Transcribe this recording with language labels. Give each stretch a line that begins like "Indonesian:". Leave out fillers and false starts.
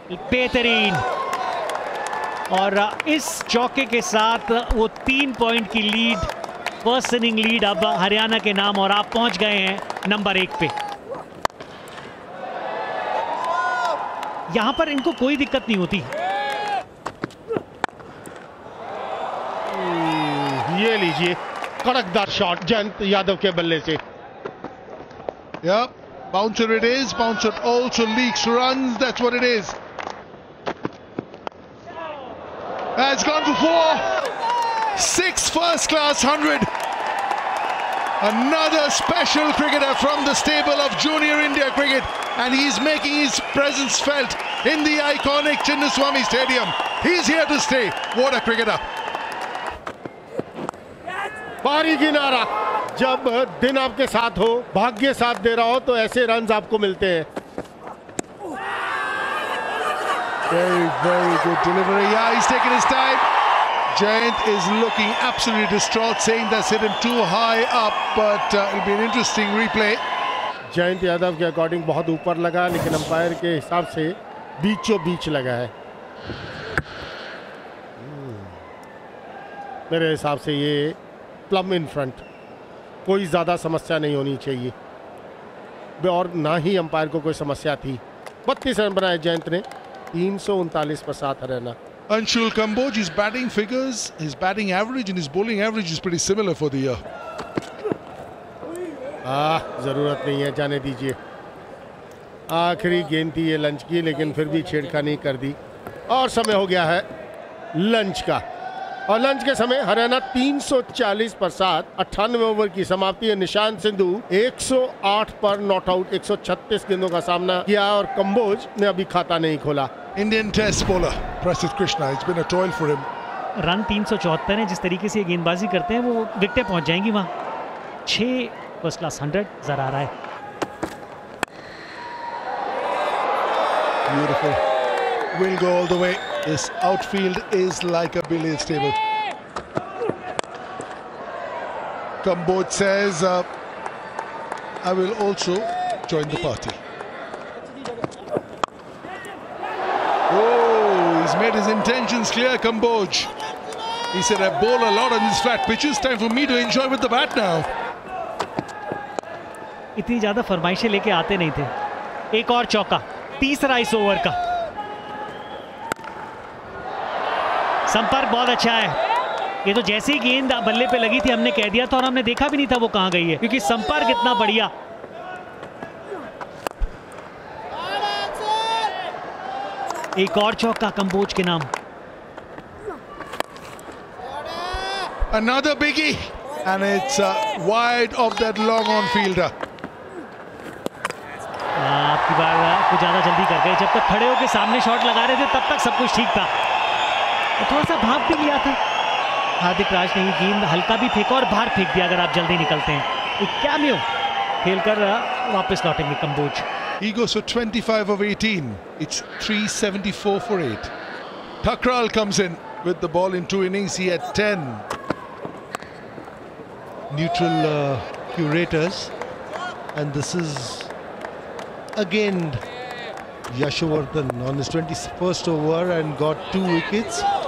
Hindi: बेहतरीन, और इस चौके के साथ वो 3 पॉइंट की लीड, फर्स्ट इनिंग लीड अब हरियाणा के नाम, और आप पहुंच गए हैं नंबर 1 पे। यहां पर इनको कोई दिक्कत नहीं होती। ये लीजिए कड़कदार शॉट जयंत यादव के बल्ले से।
English: Yeah, bouncer it is. Bouncer also leaks runs. That's what it is. It's gone for 4. 6 first-class 100. Another special cricketer from the stable of Junior India Cricket, and he's making his presence felt in the iconic Chinnaswamy Stadium. He's here to stay. What a cricketer!
Hindi: भारी किनारा, जब दिन आपके साथ हो, भाग्य साथ दे रहा हो, तो ऐसे रन्स आपको मिलते हैं।
English: Very, very good delivery. Yeah, he's taking his time. Jayant is looking absolutely distraught, saying that's hit him too high up, but it'll be an interesting replay.
Hindi: Jayant Yadav के अकॉर्डिंग बहुत ऊपर लगा, लेकिन अंपायर के हिसाब से बीचों बीच लगा है। मेरे हिसाब से ये प्लम इन फ्रंट, कोई ज़्यादा समस्या नहीं होनी चाहिए, और ना ही अंपायर को कोई समस्या थी। 32 रन बनाए जयंत ने, 339 पर 7 Haryana.
English: Anshul Kamboj, his batting figures, his batting average and his bowling average is pretty similar for the year.
Hindi: ज़रूरत नहीं है, जाने दीजिए। आखिरी गेंद थी ये लंच की, लेकिन फिर भी छेड़खानी कर दी, और समय हो गया है लंच का। और लंच के समय हरियाणा 340 पर 7, 98 ओवर की समाप्ति है। निशांत सिंधु 108 पर नॉट आउट, 136 गेंदों का सामना किया, और कंबोज ने अभी खाता नहीं खोला।
English: Indian test bowler Prasidh Krishna, it's been a toil for him.
Hindi: Run 374 है। जिस तरीके से ये गेंदबाजी करते हैं, वो विकेटें पहुंच जाएंगी वहां। 6 फर्स्ट क्लास 100 नजर आ रहा है।
English: Beautiful. Will go all the way. This outfield is like a billiards table. Kamboj says, I will also join the party. Oh, he's made his intentions clear, Kamboj. He said, I bowl a lot on these flat pitches. Time for me to enjoy with the bat now.
Hindi: इतनी ज्यादा फरमाइशें लेके आते नहीं थे, एक और चौका, तीसरा इस ओवर का। संपर्क बहुत अच्छा है। ये तो जैसे ही गेंद बल्ले पे लगी थी हमने कह दिया था, और हमने देखा भी नहीं था वो कहां गई है, क्योंकि संपर्क इतना बढ़िया। एक और चौका कंबोज के नाम।
English: Another biggie, and it's wide of that long on fielder.
Hindi: आपकी बार कुछ ज्यादा जल्दी कर गए। जब तक खड़े होकर सामने शॉट लगा रहे थे तब तक सब कुछ ठीक था, तो थोड़ा सा भाग भी लिया था हार्दिक राज ने। गेंद हल्का भी फेंका और बाहर फेंक दिया अगर आप जल्दी निकलते हैं। एक कैमियो खेलकर वापस लौटेंगे Kamboj.
English: He goes for 25 of 18. It's 374 for 8. Thakral comes in with the ball in 2 innings. He had 10. Neutral curators, and this is again Yashovardhan on his 21st over and got 2 wickets.